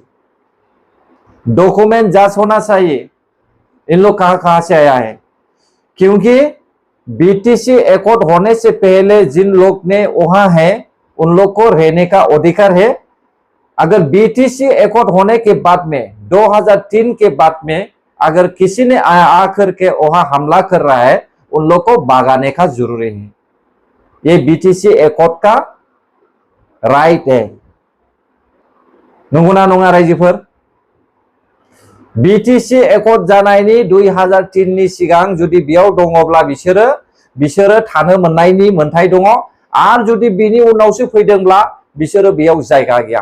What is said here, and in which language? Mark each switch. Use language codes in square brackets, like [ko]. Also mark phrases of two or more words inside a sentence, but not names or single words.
[hi] डॉक्यूमेंट जांच होना चाहिए, इन लोग कहां से आया है, क्योंकि BTC एकॉर्ड होने से पहले जिन लोग ने वहां है उन लोग को रहने का अधिकार है। अगर BTC एकॉर्ड होने के बाद में 2003 के बाद में अगर किसी ने आकर के वहां हमला कर रहा है, उन लोग को भगाने का जरूरी है। ये BTC एकॉर्ड का राइट है। [brx] नंगौना नङा रायजोफोर? BTC एकॉर्ड जानायनि 2003 नि सिगां जुदि बेयाव दङब्ला बिसोरो थानो मोननायनि मोन्थाय दङ, आरो जुदि बिनि उनावसो फैदोंब्ला बिसोरो बेयाव जायगा गैया।